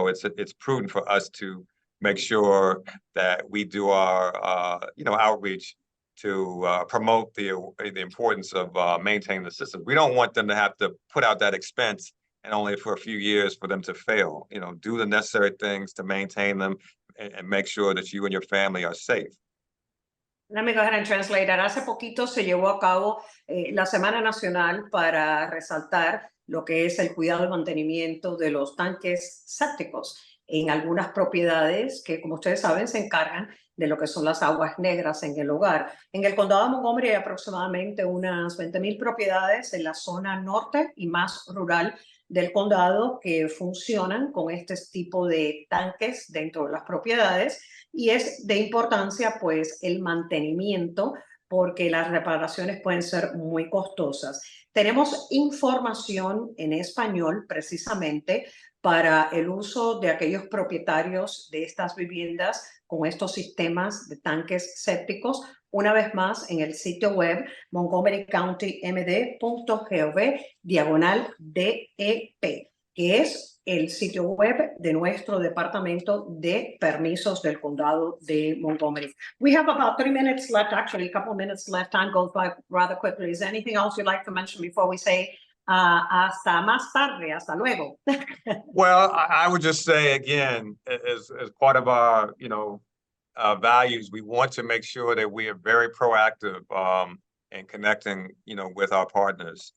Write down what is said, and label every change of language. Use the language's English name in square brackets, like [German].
[English] So it's prudent for us to make sure that we do our, outreach to promote the importance of maintaining the system. We don't want them to have to put out that expense and only for a few years for them to fail. Do the necessary things to maintain them and make sure that you and your family are safe. Let me go ahead and translate that. [Spanish] Hace poquito se llevó a cabo la Semana Nacional para resaltar lo que es el cuidado y mantenimiento de los tanques sépticos en algunas propiedades que, como ustedes saben, se encargan de lo que son las aguas negras en el hogar. En el condado de Montgomery hay aproximadamente unas 20,000 propiedades en la zona norte y más rural del condado que funcionan con este tipo de tanques dentro de las propiedades, y es de importancia pues el mantenimiento porque las reparaciones pueden ser muy costosas. Tenemos información en español precisamente para el uso de aquellos propietarios de estas viviendas con estos sistemas de tanques sépticos, una vez más en el sitio web montgomerycountymd.gov/DEP, que es el sitio web de nuestro departamento de permisos del condado de Montgomery. [English] We have about 3 minutes left, actually a couple of minutes left. Time goes by rather quickly. Is there anything else you'd like to mention before we say [Spanish] hasta más tarde, hasta luego? [English] Well, I would just say again, as part of our, values, we want to make sure that we are very proactive in connecting, with our partners.